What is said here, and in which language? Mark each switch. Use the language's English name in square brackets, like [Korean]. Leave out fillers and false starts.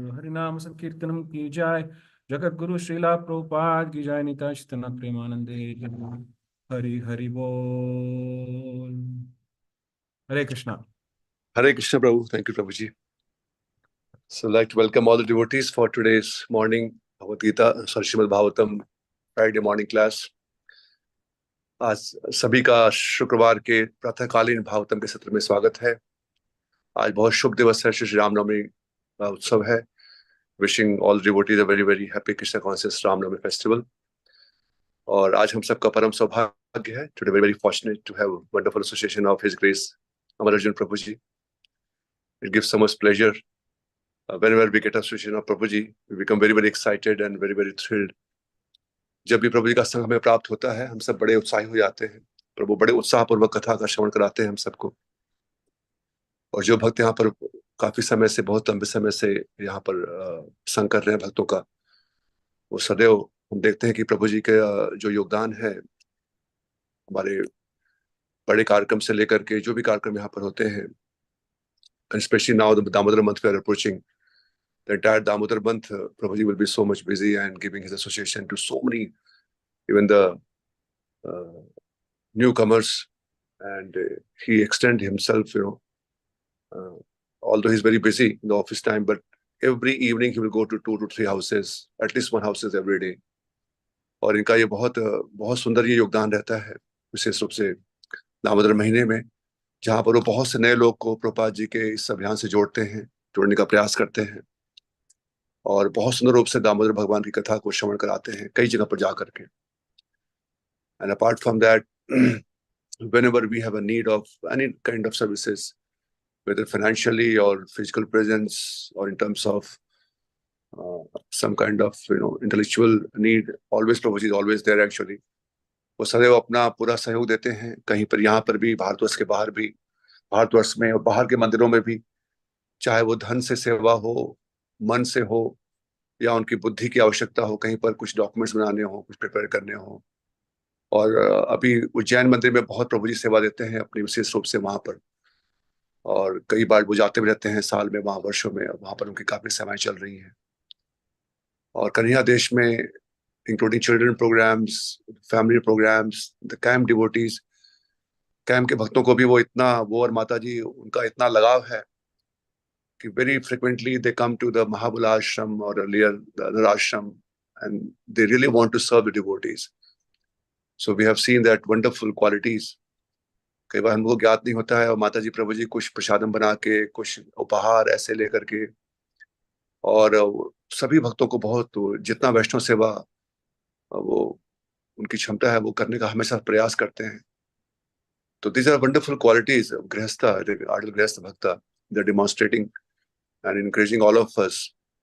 [Hindi] हरिनाम संकीर्तनम की जाय, जगत गुरु श्रीला प्रभुपाद की जाय, निताय चैतन्य प्रेमानंदे हरि हरि बोल। हरे Krishna. [English] Hare Krishna Prabhu. Thank you, Prabhuji. So I'd like to welcome all the devotees for today's morning Bhagavad Gita, Srimad Bhagavatam Friday morning class. [Hindi] आज सभी का शुक्रवार के प्रातःकालीन भागवतम के सत्र में स्वागत है। आज बहुत शुभ दिवस है, श्री रामनवमी का उत्सव है। [English] Wishing all devotees a very very happy Krishna conscious Ramnavami festival. [Hindi] और आज हम सबका परम सौभाग्य है, [English] Today very very fortunate to have wonderful association of his grace Amar Arjun Prabhuji. It gives so much pleasure whenever we get association of Prabhuji, we become very very excited and very very thrilled. [Hindi] जब भी प्रभु जी का संग हमें प्राप्त होता है, हम सब बड़े उत्साही हो जाते हैं। प्रभु बड़े उत्साहपूर्वक कथा का श्रवण कराते हैं हम सबको। और जो भक्त यहाँ पर काफी समय से, बहुत लंबे समय से यहाँ पर संग कर रहे हैं भक्तों का, वो सदैव हम देखते हैं कि प्रभु जी के जो योगदान है, हमारे बड़े कार्यक्रम से लेकर के जो भी कार्यक्रम यहाँ पर होते हैं, [English] and especially now the Damodar month we are approaching, the entire Damodar month, Prabhuji will be so much busy and giving his association to so many, even the newcomers, and he extend himself, although he's very busy in the office time, but every evening he will go to 2 to 3 houses, at least 1 houses every day. [Hindi] और इनका ये बहुत बहुत सुंदर ये योगदान रहता है, विशेष रूप से दामोदर महीने में, जहाँ पर वो बहुत से नए लोग को प्रभुपाद जी के इस अभियान से जोड़ने का प्रयास करते हैं, और बहुत सुंदर रूप से दामोदर भगवान की कथा को श्रवण कराते हैं कई जगह पर जा करके। [English] And apart from that, whenever we have a need of any kind of services, whether financially or physical presence or in terms of some kind of intellectual need, always Prabhuji is always there actually. [Hindi] वो सदैव अपना पूरा सहयोग देते हैं, कहीं पर यहाँ पर भी, भारतवर्ष के बाहर भी, भारतवर्ष में और बाहर के मंदिरों में भी, चाहे वो धन से सेवा हो, मन से हो, या उनकी बुद्धि की आवश्यकता हो, कहीं पर कुछ डॉक्यूमेंट्स बनाने हो, कुछ प्रिपेयर करने हो। और अभी उज्जैन मंदिर में बहुत प्रभुजी सेवा देते हैं अपनी विशेष रूप से वहाँ पर, और कई बार वो जाते भी रहते हैं साल में, वहाँ वर्षों में, वहाँ पर उनकी काफी सेवाएं चल रही हैं। और कन्हैया देश में including children programmes, family programmes, the camp devotees, camp के भक्तों को भी वो और माता जी, उनका इतना लगाव है कि [English] very frequently they come to the Mahabala ashram or earlier the other ashram, and they really want to serve the devotees. So we have seen that wonderful qualities [Hindi] कई बार हमको ज्ञात नहीं होता है और माता जी प्रभु जी कुछ प्रसादम बना के, कुछ उपहार ऐसे लेकर के, और सभी भक्तों को बहुत, जितना वैष्णव सेवा वो उनकी क्षमता है वो करने का हमेशा प्रयास करते हैं। [English] तो these are wonderful qualities गृहस्थ, ideal गृहस्थ भक्त, they demonstrating and encouraging all of us.